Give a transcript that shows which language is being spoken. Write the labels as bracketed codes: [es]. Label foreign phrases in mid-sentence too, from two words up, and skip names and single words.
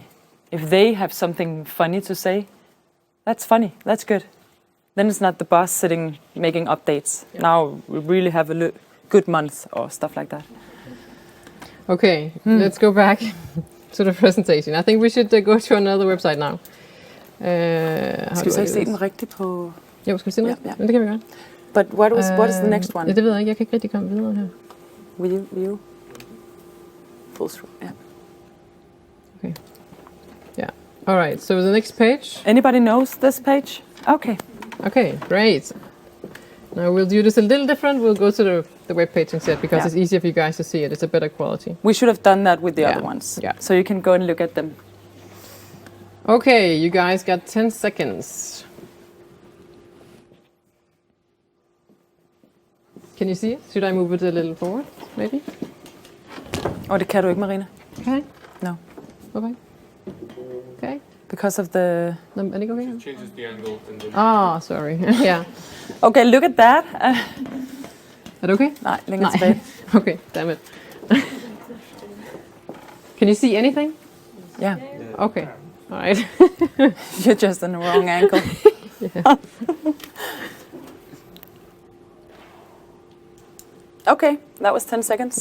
[en] If they have something funny to say, that's funny. That's good. Then it's not the boss sitting making updates. Yeah. Now we really have a good month or stuff like that. Okay, let's go back to the presentation. I think we should go to another website now. [da] Skal vi så ikke se den rigtigt på... Jo, skal vi se den? Ja. Men det kan vi gøre. [en] But what is the next one? [da] Ja, det ved jeg ikke. Jeg kan ikke rigtig komme videre her. [en] View. Full through, yeah. Okay. Yeah. All right, so the next page. Anybody knows this page? Okay. Okay, great. Now we'll do this a little different. We'll go to the web page instead because it's easier for you guys to see it. It's a better quality. We should have done that with the other ones. Yeah. So you can go and look at them. Okay, you guys got 10 seconds. Can you see it? Should I move it a little forward, maybe? [da] Det kan du ikke, Marina. [en] Okay. No. Okay. Okay. Because of the... No, [da] er det ikke okay? [en] It changes the angle. And then sorry. Yeah. Okay, look at that. [da] Er det okay? Nej, længere tilbage. [en] Okay, damn it. Can you see anything? Yeah. Okay. All right. You're just in the wrong angle. Yeah. Okay, that was 10 seconds.